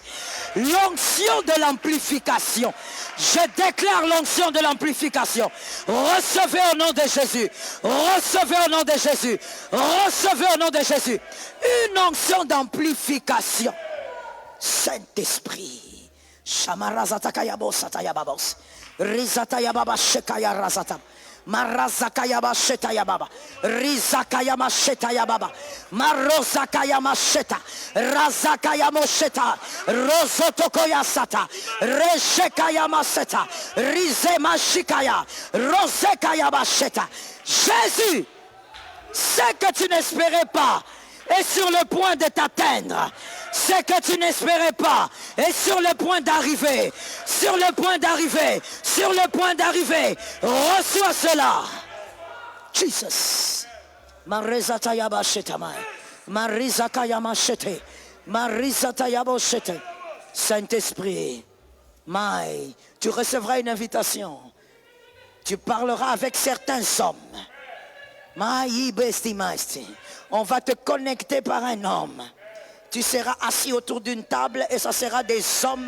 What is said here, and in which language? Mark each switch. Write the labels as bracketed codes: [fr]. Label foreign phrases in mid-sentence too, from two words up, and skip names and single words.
[fr] L'onction de l'amplification. Je déclare l'onction de l'amplification. Recevez au nom de Jésus. Recevez au nom de Jésus. Recevez au nom de Jésus. Une onction d'amplification. Saint-Esprit. Shamarazatayabos satayababos. Rizatayababa shekaya razatam. Marazakayaba shetayababa. Rizakayama shetayababa. Marozakayama sheta. Razakayamo sheta. Rozotokoya sata. Reshekayama seta. Rizema shikaya. Rozekayama sheta. Jésus, ce que tu n'espérais pas est sur le point de t'atteindre. Ce que tu n'espérais pas est sur le point d'arriver. Sur le point d'arriver. Sur le point d'arriver. Reçois cela. Jesus. Marizatayaba shetamai. Marizakayama shete. Marizatayabo shete. Saint-Esprit. Mai. Tu recevras une invitation. Tu parleras avec certains hommes. On va te connecter par un homme. Tu seras assis autour d'une table et ça sera des hommes.